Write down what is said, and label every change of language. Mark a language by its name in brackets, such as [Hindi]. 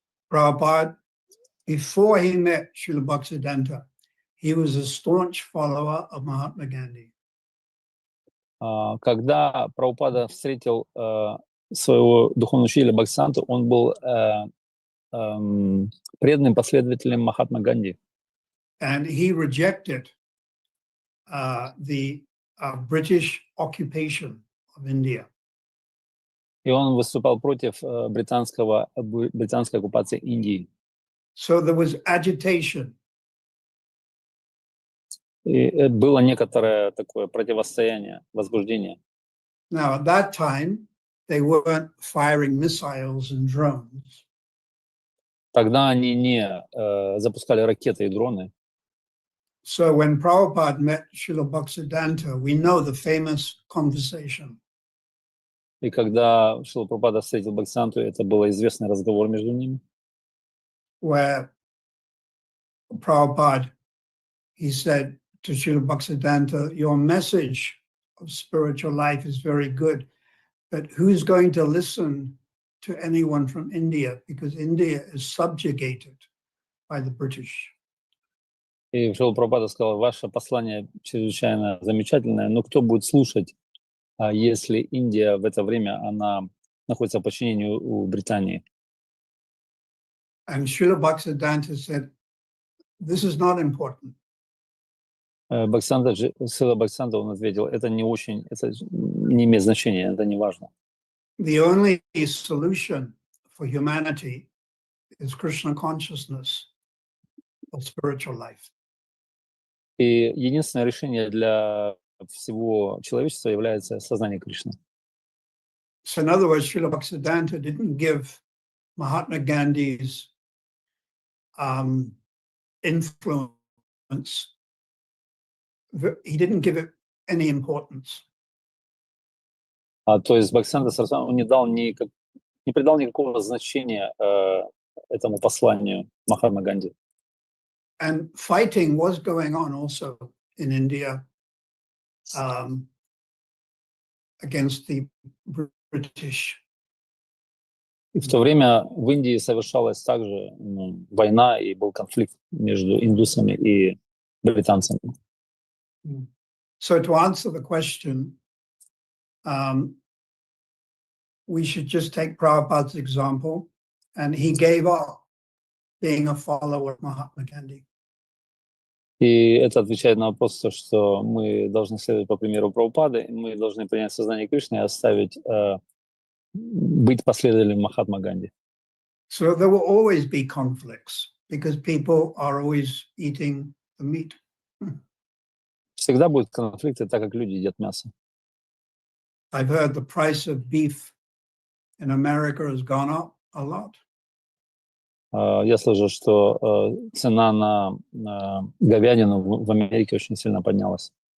[English] Prabhupada, before he met Srila Bhaktisiddhanta, he was a staunch follower of Mahatma Gandhi. [Russian] Когда Прабхупада встретил своего духовного учителя Бхактисиддханту, он был преданным последователем Махатмы Ганди. [English] And he rejected the British occupation of India. [Russian] И он выступал против британской оккупации Индии. [English] So there was agitation. [Russian] И было некоторое такое противостояние, возбуждение. [English] Now, at that time, they weren't firing missiles and drones. [Russian] Тогда они не запускали ракеты и дроны. [English] So when Prabhupada met Srila Bhaktisiddhanta, we know the famous conversation. [Russian] И когда Шрила Прабхупада встретил Бхактисиддханту, это был известный разговор между ними. [English] Where Prabhupada, he said to Srila Bhaktisiddhanta, your message of spiritual life is very good, but who's going to listen to anyone from India? Because India is subjugated by the British. [Russian] И Шрила Прабхупада сказал, ваше послание чрезвычайно замечательное, но кто будет слушать, если Индия в это время, она находится в подчинении у Британии? [English] And Srila Bhaktisiddhanta said, this is not important. [Russian] Шрила Бхактисиддханта, он ответил, это не имеет значения, это не важно. [English] The only solution for humanity is Krishna consciousness of spiritual life. [Russian] И единственное решение для всего человечества является сознание Кришны. [English] So in other words, Srila Bhaktisiddhanta didn't give Mahatma Gandhi's influence, he didn't give it any importance. [Russian] То есть Бхактисиддханта Сарасвати, он не придал никакого значения этому посланию Махатмы Ганди. [English] And fighting was going on also in India against the British. [Russian] И в то время в Индии совершалась также война, и был конфликт между индусами и британцами. [English] So to answer the question, we should just take Prabhupada's example, and he gave up being a follower of Mahatma Gandhi. [Russian] И это отвечает на вопрос, что мы должны следовать по примеру Прабхупады, мы должны принять сознание Кришны и оставить быть последователем Махатма Ганди. [English] So there will always be conflicts because people are always eating the meat. [Russian] Всегда будут конфликты, так как люди едят мясо. [English] I've heard the price of beef in America has gone up a lot. [Russian] Я слышал, что цена на говядину в Америке очень сильно поднялась.